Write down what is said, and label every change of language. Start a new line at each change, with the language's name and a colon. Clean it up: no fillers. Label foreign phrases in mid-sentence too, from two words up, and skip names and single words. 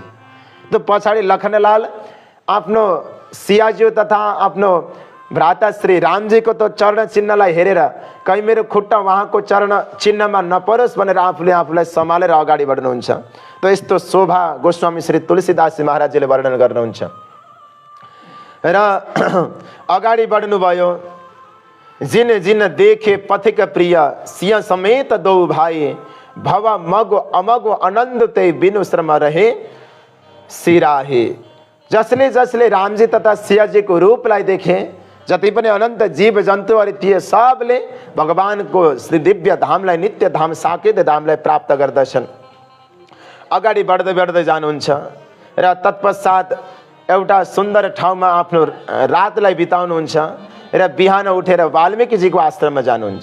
Nepali: त्यो पछाडि लखनलाल आफ्नो सियाजी तथा आफ्नो भ्राता श्री रामजीको त्यो चरण चिन्हलाई हेरेर कहीँ मेरो खुट्टा उहाँको चरण चिन्हमा नपरोस् भनेर आफूलाई सम्हालेर अगाडि बढ्नुहुन्छ। त यस्तो शोभा गोस्वामी श्री तुलसीदास महाराजजीले वर्णन गर्नुहुन्छ र अगाडि बढ्नुभयो।
Awadhi: जिन जिन देखे पथिक प्रिय, सिंह समेत दो भाई, भव मगो अमगो आनंद ते बिनु श्रम रहे सिराहे।
Nepali: जसले जसले रामजी तथा सियाजीको रूपलाई देखे, जति पनि अनन्त जीव जन्तुहरू थिए सबले भगवानको श्री दिव्य धामलाई, नित्य धाम साकेत धामलाई प्राप्त गर्दछन्। अगाडि बढ्दै जानुहुन्छ र तत्पश्चात एउटा सुन्दर ठाउँमा आफ्नो रातलाई बिताउनुहुन्छ र बिहान उठेर वाल्मीकिजीको आश्रममा जानुहुन्छ।